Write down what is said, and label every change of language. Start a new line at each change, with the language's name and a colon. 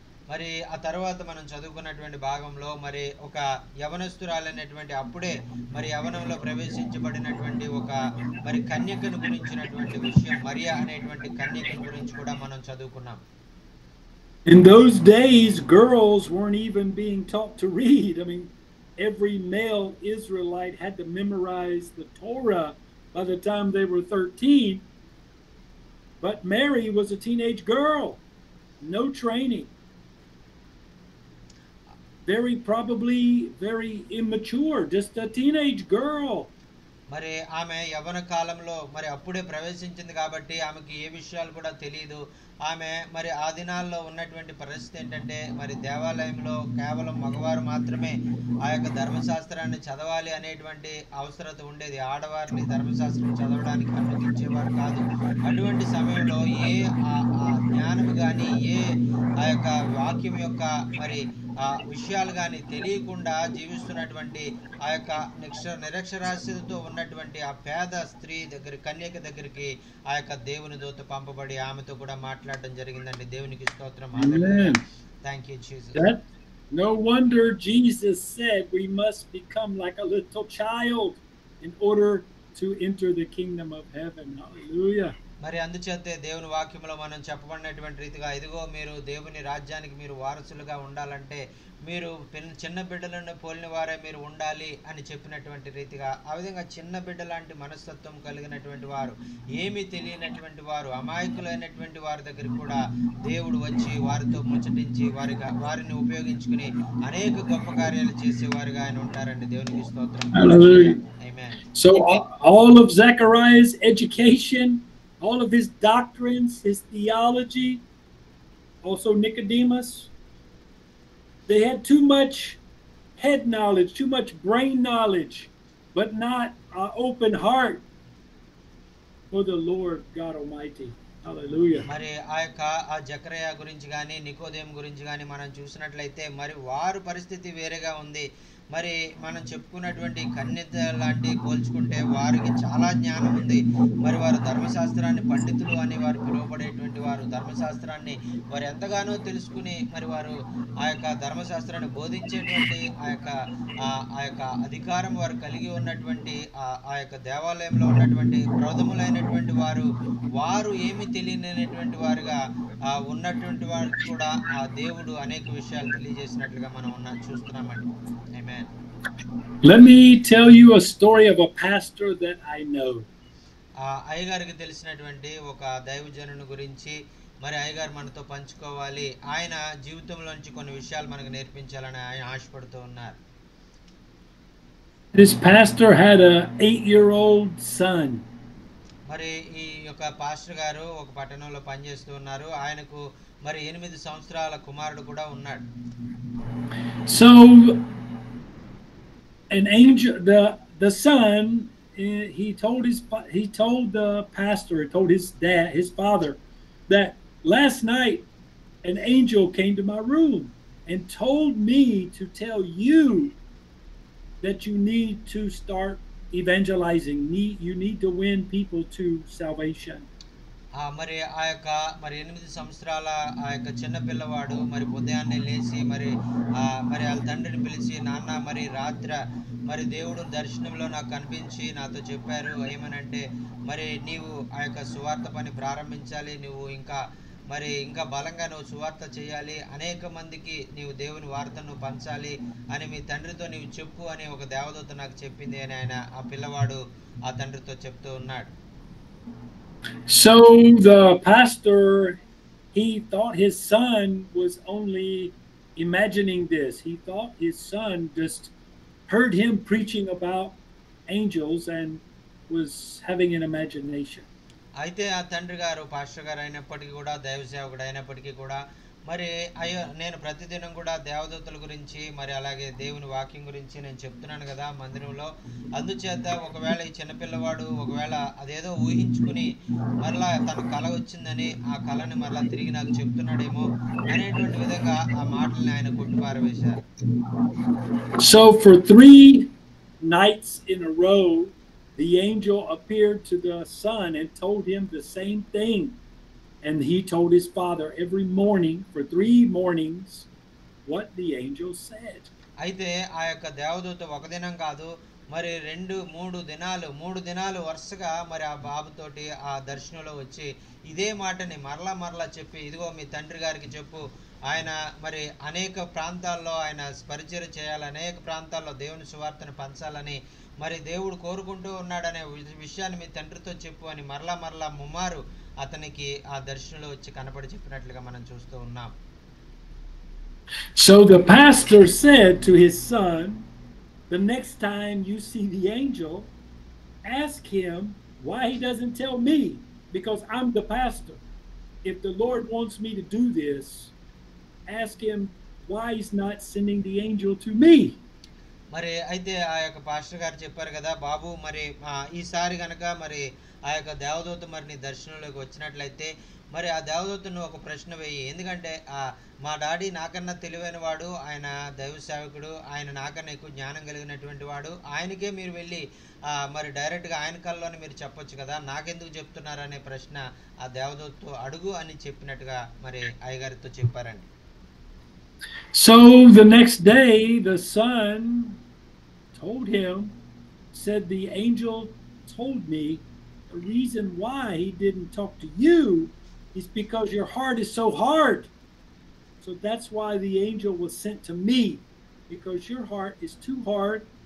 Telugu: మరి ఆ తర్వాత మనం చదువుకున్నటువంటి భాగంలో మరి ఒక యవనస్తురాలైనటువంటి అప్పుడే మరి యవనంలో ప్రవేశించబడినటువంటి ఒక మరి కన్యకను గురించినటువంటి విషయం, మరియా అనేటువంటి కన్యకను గురించి కూడా మనం చదువుకున్నాం.
English: In those days, girls weren't even being taught to read. I mean, every male Israelite had to memorize the Torah by the time they were 13. But Mary was a teenage girl, no training. Probably very immature, just a teenage girl.
Telugu: మరి ఆమె యవ్వన కాలంలో మరి అప్పుడే ప్రవేశించింది కాబట్టి ఆమెకి ఏ విషయాలు కూడా తెలియదు. ఆమె మరి ఆ దినాల్లో ఉన్నటువంటి పరిస్థితి ఏంటంటే మరి దేవాలయంలో కేవలం మగవారు మాత్రమే ఆ యొక్క ధర్మశాస్త్రాన్ని చదవాలి అనేటువంటి అవసరత ఉండేది. ఆడవారిని ధర్మశాస్త్రం చదవడానికి అనుమతించేవారు కాదు. అటువంటి సమయంలో ఏ జ్ఞానం కానీ ఏ ఆ యొక్క వాక్యం యొక్క మరి విషయాలు కానీ తెలియకుండా జీవిస్తున్నటువంటి ఆ యొక్క నిరక్షరాస్యతతో ఉన్నటువంటి ఆ పేద స్త్రీ దగ్గర కన్యక దగ్గరికి ఆ యొక్క దేవుని దూత పంపబడి ఆమెతో కూడా మాట్లాడడం జరిగిందండి. దేవునికి స్తోత్రం.
English: Thank you Jesus. No wonder Jesus said we must become like a little child in order to enter the kingdom of heaven. Hallelujah.
Telugu: మరి అందుచేతే దేవుని వాక్యంలో మనం చెప్పబడినటువంటి రీతిగా ఇదిగో మీరు దేవుని రాజ్యానికి మీరు వారసులుగా ఉండాలంటే మీరు చిన్న బిడ్డలను పోలిన వారే మీరు ఉండాలి అని చెప్పినటువంటి రీతిగా ఆ విధంగా చిన్న బిడ్డ లాంటి మనస్తత్వం కలిగినటువంటి వారు, ఏమీ తెలియనటువంటి వారు, అమాయకులైనటువంటి వారి దగ్గరికి కూడా దేవుడు వచ్చి వారితో ముచ్చటించి వారిని ఉపయోగించుకుని అనేక గొప్ప కార్యాలు చేసేవారుగా ఆయన ఉంటారండి. దేవునికి స్తోత్రం.
English: Amen. So all of Zechariah's education, all of his doctrines, his theology, also Nicodemus, they had too much head knowledge, too much brain knowledge, but not an open heart for the Lord God Almighty. Hallelujah.
Telugu: మరి ఆ జకరియా గురించి కానీ నికోదేము గురించి కానీ మనం చూసినట్లయితే మరి వారి పరిస్థితి వేరేగా ఉంది. మరి మనం చెప్పుకున్నటువంటి కన్యత లాంటి పోల్చుకుంటే వారికి చాలా జ్ఞానం ఉంది. మరి వారు ధర్మశాస్త్రాన్ని పండితులు అని వారు పిలువబడేటువంటి వారు ధర్మశాస్త్రాన్ని వారు ఎంతగానో తెలుసుకుని మరి వారు ఆ యొక్క ధర్మశాస్త్రాన్ని బోధించేటువంటి ఆ యొక్క అధికారం వారు కలిగి ఉన్నటువంటి ఆ యొక్క దేవాలయంలో ఉన్నటువంటి ప్రౌఢములైనటువంటి వారు ఏమి తెలియనటువంటి వారుగా ఉన్నటువంటి వారికి కూడా ఆ దేవుడు అనేక విషయాలు తెలియజేసినట్లుగా మనం చూస్తున్నామండి.
English: Amen. Let me tell you a story of a pastor that I know.
Telugu: అయ్యగారికి తెలిసినటువంటి ఒక దైవజనుని గురించి మరి అయ్యగారు మనతో పంచుకోవాలి. ఆయన జీవితంలోంచి కొన్ని విషయాలు మనకు నేర్పించాలని ఆయన ఆశపడుతూ ఉన్నారు.
English: This pastor had a 8-year-old son.
Telugu: మరి ఈ యొక్క పాస్టర్ గారు ఒక పట్టణంలో పనిచేస్తూ ఉన్నారు. ఆయనకు మరి 8 సంవత్సరాల కుమారుడు కూడా ఉన్నాడు.
English: So an angel, the son, he told the pastor, told his father, that last night an angel came to my room and told me to tell you that you need to start evangelizing. You need to win people to salvation.
Telugu: మరి ఆ యొక్క 8 సంవత్సరాల ఆ యొక్క చిన్న పిల్లవాడు మరి ఉదయాన్నే లేచి మరి వాళ్ళ తండ్రిని పిలిచి, నాన్న మరి రాత్రి మరి దేవుడు దర్శనంలో నాకు కనిపించి నాతో చెప్పారు ఏమనంటే మరి నీవు ఆ యొక్క సువార్త పని ప్రారంభించాలి, నువ్వు ఇంకా బలంగా నువ్వు సువార్త చేయాలి, అనేక మందికి నీవు దేవుని వార్తను పంచాలి అని మీ తండ్రితో నీవు చెప్పు అని ఒక దేవదూత నాకు చెప్పింది అని ఆ పిల్లవాడు ఆ తండ్రితో చెప్తూ ఉన్నాడు.
English: So the pastor, he thought his son was only imagining this. He thought his son just heard him preaching about angels and was having an imagination.
Telugu: అయితే ఆ తండ్రి గారు పాస్టర్ గారు అయినప్పటికీ కూడా దైవ సేవకుడు అయినప్పటికీ కూడా మరి నేను ప్రతిదినం కూడా దేవదూతల గురించి మరి అలాగే దేవుని వాక్యం గురించి నేను చెప్తున్నాను కదా మందిరంలో. అందుచేత ఒకవేళ ఈ చిన్నపిల్లవాడు ఒకవేళ అదేదో ఊహించుకుని మరలా తన కళ వచ్చిందని ఆ కళని మరలా తిరిగి నాకు చెప్తున్నాడేమో అనేటువంటి విధంగా ఆ మాటల్ని ఆయన కొట్టిపారవేశారు.
English: So for 3 nights in a row the angel appeared to the son and told him the same thing. And he told his father every morning for 3 mornings what the angel said.
Telugu: అయితే ఆ యొక్క దేవదూత ఒక దినం కాదు మరి 2-3 దినాలు వరుసగా మరి ఆ బాబుతోటి ఆ దర్శనంలో వచ్చి ఇదే మాటని మరలా చెప్పి, ఇదిగో మీ తండ్రి గారికి చెప్పు, ఆయన మరి అనేక ప్రాంతాల్లో ఆయన పరిచర్య చేయాలి, అనేక ప్రాంతాల్లో దేవుని సువార్తను పంచాలని మరి దేవుడు కోరుకుంటూ ఉన్నాడనే విషయాన్ని మీ తండ్రితో చెప్పు అని మరలా ముమ్మారు అతనికి ఆ దర్శనంలో వచ్చి కనపడి చెప్పినట్లుగా మనం చూస్తూ ఉన్నాం.
English: So the pastor said to his son, the next time you see the angel, ask him why he doesn't tell me, because I'm the pastor. If the Lord wants me to do this, ask him why he's not sending the angel to me.
Telugu: మరి అయితే ఆ యొక్క pastor గారు చెప్పారు కదా, బాబు మరి ఈసారి గనక మరి ఆ యొక్క దేవదూత మరి నీ దర్శనంలోకి వచ్చినట్లయితే మరి ఆ దేవదూతను ఒక ప్రశ్న వేయి. ఎందుకంటే మా డాడీ నాకన్నా తెలివైన వాడు, ఆయన దైవ సేవకుడు, ఆయన నాకన్నా ఎక్కువ జ్ఞానం కలిగినటువంటి వాడు, ఆయనకే మీరు వెళ్ళి మరి డైరెక్ట్గా ఆయన కల్లోనే మీరు చెప్పొచ్చు కదా, నాకెందుకు చెప్తున్నారు అనే ప్రశ్న ఆ దేవదూతతో అడుగు అని చెప్పినట్టుగా మరి అయ్యగారితో చెప్పారండి.
English: So the next day the son told him, said, the angel told me the reason why he didn't talk to you is because your heart is so hard. So that's why the angel was sent to me, because your heart is too hard.